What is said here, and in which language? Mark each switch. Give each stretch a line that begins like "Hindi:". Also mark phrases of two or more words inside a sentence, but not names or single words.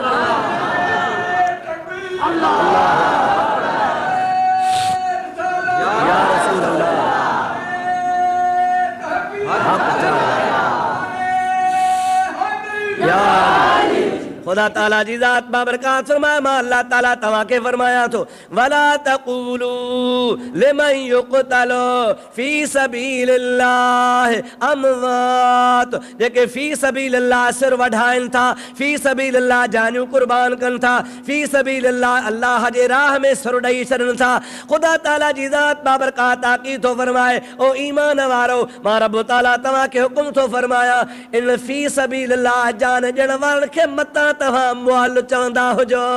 Sindhi: खुदा ताला जी ज़ात बाबरकात फरमाया मां अल्लाह ताला तव्हां खे फरमाया थो
Arabic: ولا تقولوا لمن يقتل في سبيل الله أموات.
Sindhi: जेके
Arabic: في سبيل الله
Sindhi: सिर वढाइनि था,
Arabic: في سبيل الله
Sindhi: जानियूं कुर्बान कनि था,
Arabic: في سبيل الله
Sindhi: अल्लाह जे राह में सिर ॾेई छॾनि था। ख़ुदा ताला जी ज़ात बाबरकात ताक़ीद थो फरमाए ओ ईमान वारो मां रब ताला तव्हां खे हुकुम थो फरमाया इन
Arabic: في سبيل الله
Sindhi: जान ॾियण वारनि खे मतां तव्हां मुअल चवंदा हुजो।